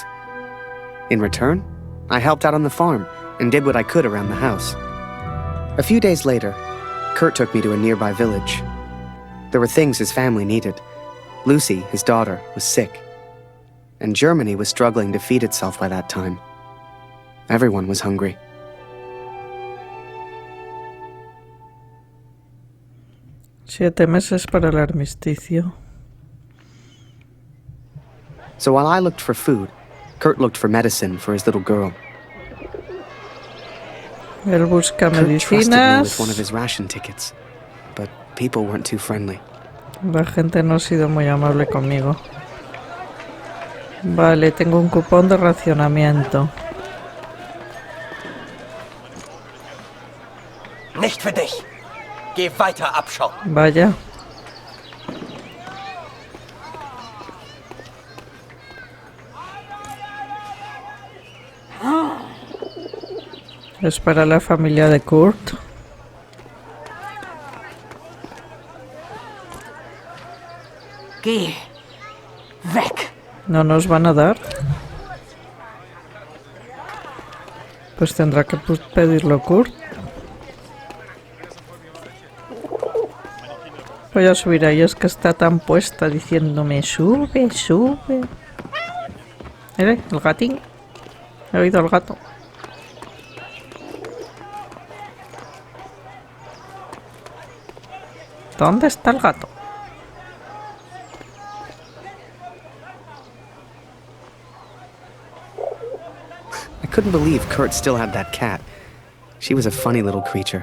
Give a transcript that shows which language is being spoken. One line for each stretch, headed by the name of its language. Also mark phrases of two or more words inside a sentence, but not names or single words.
English: In return, I helped out on the farm and did what I could around the house. A few days later, Kurt took me to a nearby village. There were things his family needed. Lucy, his daughter, was sick. And Germany was struggling to feed itself by that time. Everyone was hungry.
Spanish: Siete meses para el armisticio.
English: So while I looked for food, Kurt looked for medicine for his little girl.
Spanish: Él busca
English: Kurt trusted me with one of
Spanish: medicinas.
English: his ration tickets, but people weren't too friendly.
Spanish: La gente no ha sido muy amable conmigo. Vale, tengo un cupón de racionamiento.
German: Nicht für dich. Geh weiter, Abschau.
Spanish: Vaya. Es para la familia de Kurt.
German: Geh. Weg.
Spanish: ¿No nos van a dar? Pues tendrá que pedirlo Kurt. Voy a subir ahí, es que está tan puesta diciéndome sube, sube. Mira, el gatín. He oído al gato. ¿Dónde está el gato?
English: couldn't believe Kurt still had that cat. She was a funny little creature.